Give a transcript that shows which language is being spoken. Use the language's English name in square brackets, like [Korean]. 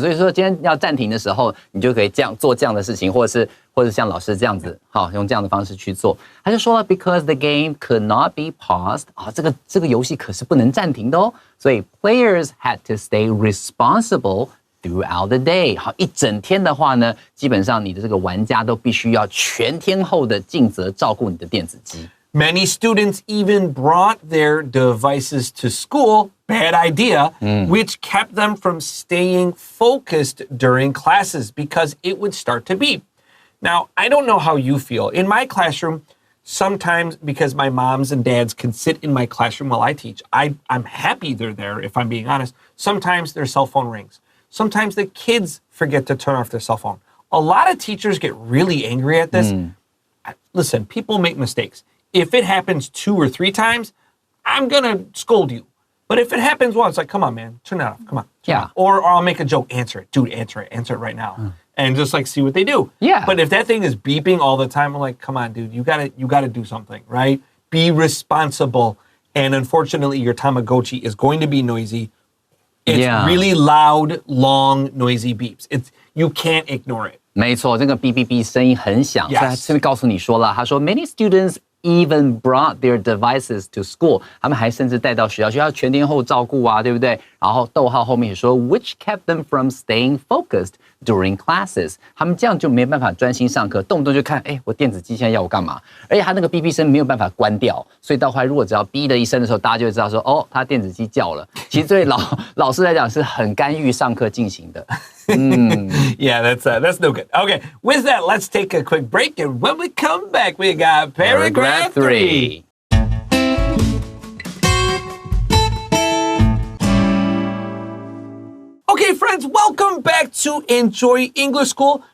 [Chinese] 所以说今天要暂停的时候，你就可以做这样的事情，或者像老师这样子，好，用这样的方式去做。他就说了 ， [English] because the game could not be paused， [Chinese] 这个游戏可是不能暂停的哦。所以 [English] players had to stay responsible throughout the day。 [Chinese] 好，一整天的话呢，基本上你的这个玩家都必须要全天候的尽责照顾你的电子鸡。 [English] Many students even brought their devices to school, bad idea, which kept them from staying focused during classes because it would start to beep. Now, I don't know how you feel. In my classroom, sometimes because my moms and dads can sit in my classroom while I teach, I'm happy they're there, if I'm being honest. Sometimes their cell phone rings. Sometimes the kids forget to turn off their cell phone. A lot of teachers get really angry at this. Listen, people make mistakes. If it happens 2 or 3 times, I'm going to scold you. But if it happens once, like, come on, man, turn it off. Come on. Yeah. Or I'll make a joke. Answer it. Dude, answer it right now. And just like see what they do. Yeah. But if that thing is beeping all the time, I'm like, come on, dude, you gotta do something, right? Be responsible. And unfortunately, your Tamagotchi is going to be noisy. It's really loud, long, noisy beeps. You can't ignore it. [Chinese] 没错，这个哔哔哔声音很响， [English] Yes. [Chinese] 所以他这边告诉你说了，他说 [English] many students even brought their devices to school， [Chinese] 他们还甚至带到学校，学校全天候照顾啊，对不对？然后逗号后面也说 [English] which kept them from staying focused during classes， [Chinese] 他们这样就没办法专心上课，动不动就看，哎，我电子机现在要我干嘛？而且他那个哔哔声没有办法关掉，所以到后来如果只要哔的一声的时候，大家就会知道说，哦，他电子机叫了。其实对老师来讲是很干预上课进行的。 [English] Yeah, that's no good. Okay, with that, let's take a quick break. And when we come back, we got paragraph 3. Okay, friends, welcome back to Enjoy English School.